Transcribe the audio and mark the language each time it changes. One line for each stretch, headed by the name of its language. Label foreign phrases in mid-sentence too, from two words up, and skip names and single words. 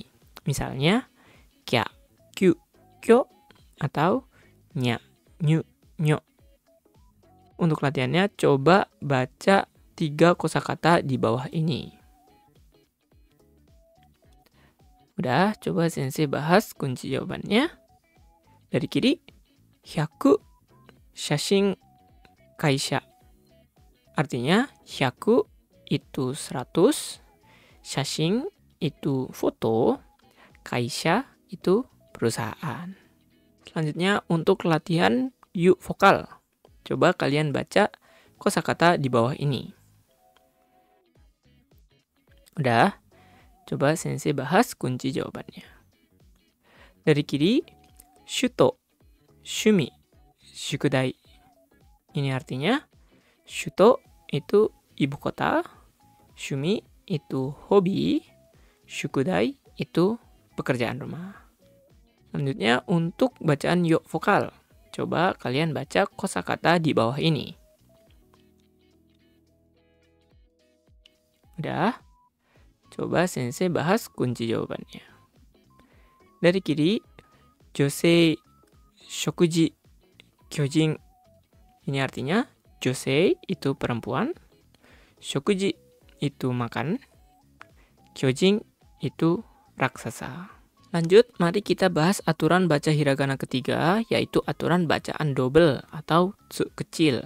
Indonesian: Misalnya,
Japanese: kya, kyu, kyo,
Indonesian: atau
Japanese: nya, nyu, nyo.
Indonesian: Untuk latihannya, coba baca 3 kosakata di bawah ini. Udah, coba Sensei bahas kunci jawabannya. Dari kiri, 100
Japanese: shashin kaisha.
Indonesian: Artinya, 100 itu 100, shashin itu foto, kaisha itu perusahaan. Selanjutnya, untuk latihan yu vokal. Coba kalian baca kosakata di bawah ini. Udah, coba Sensei bahas kunci jawabannya. Dari kiri,
Japanese: shuto, shumi, shukudai.
Indonesian: Ini artinya, shuto itu ibu kota, shumi itu hobi, shukudai itu pekerjaan rumah. Selanjutnya, untuk bacaan yo vokal. Coba kalian baca kosakata di bawah ini. Udah? Coba Sensei bahas kunci jawabannya. Dari kiri,
Japanese: josei, shokuji, kyojin.
Indonesian: Ini artinya, josei itu perempuan, shokuji itu makan, kyojin itu raksasa. Lanjut, mari kita bahas aturan baca hiragana ketiga, yaitu aturan bacaan double atau tsu kecil.